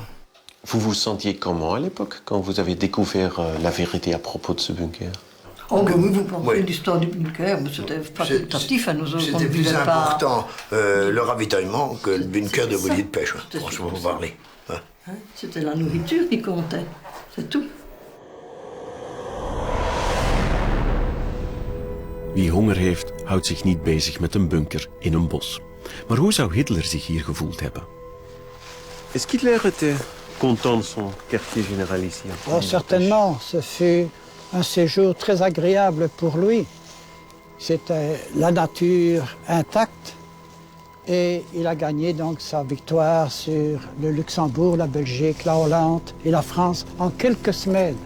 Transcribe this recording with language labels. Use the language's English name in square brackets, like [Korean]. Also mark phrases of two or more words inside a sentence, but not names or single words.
[French] Vous vous sentiez comment à l'époque, quand vous avez découvert la vérité à propos de ce bunker? Oh, mais oui, vous pensez l'histoire du bunker, mais c'était facultatif à nous autres. C'était plus important le ravitaillement que le bunker de Bouilly-de-Pêche, franchement, pour parler. Ouais. Hein, c'était la nourriture qui comptait, c'est tout. [Dutch] Wie honger heeft, houdt zich niet bezig met een bunker in een bos. Maar hoe zou Hitler zich hier gevoeld hebben? [French] Est-ce qu'Hitler était content de son quartier général ici? Oh, certainement, ce fut un séjour très agréable pour lui. C'était la nature intacte et il a gagné donc sa victoire sur le Luxembourg, la Belgique, la Hollande et la France en quelques semaines.